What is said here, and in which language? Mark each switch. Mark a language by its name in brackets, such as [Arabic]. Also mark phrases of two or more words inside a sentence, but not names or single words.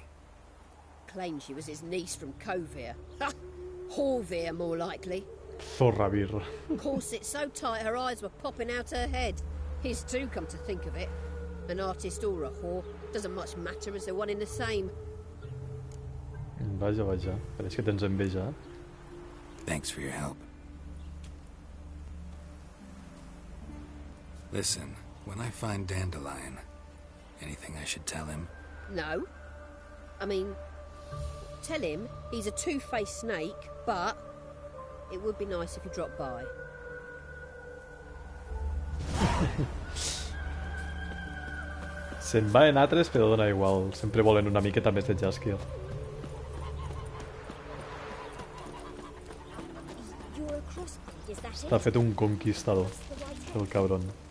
[English] Claimed she was his niece from Covere. Ha! Horvere, more likely. [Spanish] Zorra birra. [English] Corset so tight her eyes were popping out her head. His too, come to think of it. An artist or a whore. Doesn't much matter as they're one in the same. [Catalan] Vaja, vaja. Pareix que tens enveja. [English] Thanks for your help. Listen, when I find Dandelion, anything I should tell him? No. I mean, tell him he's a two-faced snake, but it would be nice if he dropped by. [Catalan] Se'n va en altres, però dona igual. Sempre volen una miqueta més de Jaskier. Està fet un conquistador, el cabron.